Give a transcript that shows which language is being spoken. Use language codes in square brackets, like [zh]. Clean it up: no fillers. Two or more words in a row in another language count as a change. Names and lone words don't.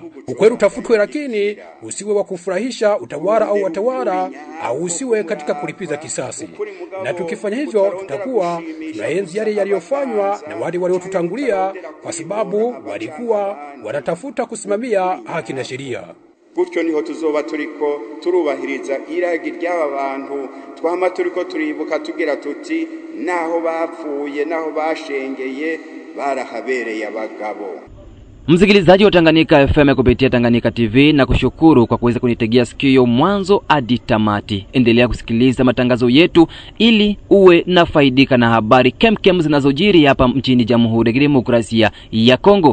[sw] Ukweli utafutwe, lakini usiwe wa kufurahisha utawala au watawala, au usiwe katika kulipiza kisasi. Na tukifanya hivyo tutakuwa tunaenzi yale yaliyofanywa na wale waliotutangulia, kwa sababu walikuwa wanatafuta kusimamia haki na sheria. [rn] Gutyo niho tuzoba turiko turubahiriza iragi ry'aba bantu twama turiko turibuka tugira tuti naho bapfuye naho bashengeye barahabereye abagabo. [sw] Msikilizaji wa Tanganyika FM kupitia Tanganyika TV, na kushukuru kwa kuweza kunitegea sikio mwanzo hadi tamati. Endelea kusikiliza matangazo yetu ili uwe na faidika na habari kemkem zinazojiri hapa mchini Jamhuri ya Kidemokrasia ya Kongo.